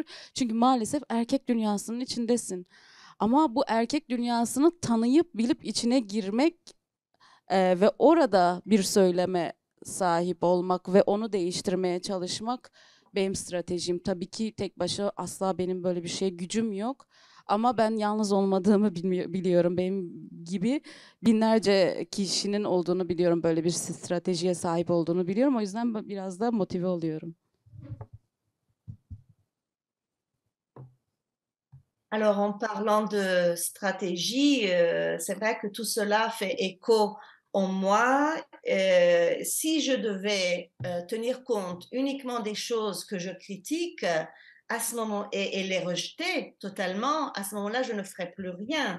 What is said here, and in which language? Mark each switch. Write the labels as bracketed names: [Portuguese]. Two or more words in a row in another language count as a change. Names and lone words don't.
[Turkish] Çünkü maalesef erkek dünyasının içindesin. Ama bu erkek dünyasını tanıyıp bilip içine girmek ve orada bir söyleme sahip olmak ve onu değiştirmeye çalışmak benim stratejim. Tabii ki tek başına asla benim böyle bir şeye gücüm yok. Ama ben yalnız olmadığımı biliyorum. Benim gibi binlerce kişinin olduğunu biliyorum. Böyle bir stratejiye sahip olduğunu biliyorum. O yüzden biraz da motive oluyorum. [French] Alors, en parlant de stratégie, c'est vrai que tout cela fait écho en moi. Si je devais tenir compte uniquement des choses que je critique, à ce moment et les rejeter totalement, à ce moment-là, je ne ferais plus rien.